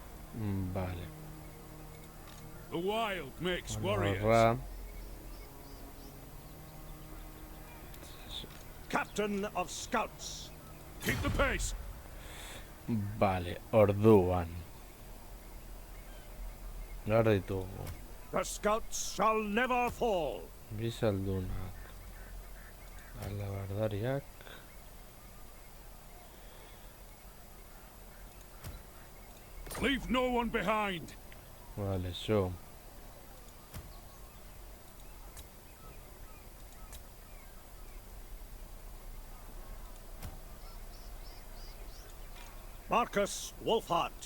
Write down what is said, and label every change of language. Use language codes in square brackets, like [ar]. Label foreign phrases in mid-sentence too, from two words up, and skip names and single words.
[eu] Vale. [en] The wild makes [eu] Bueno, [en] warriors. Ra. captain of scouts. Keep the pace. [eu] Vale, orduan. Gaur ditugu. [en] The scouts shall never fall. [eu] Bizaldunak. Alabardariak. [en] Leave no one behind. [eu] Vale, so. [en] Marcus Wolfhart.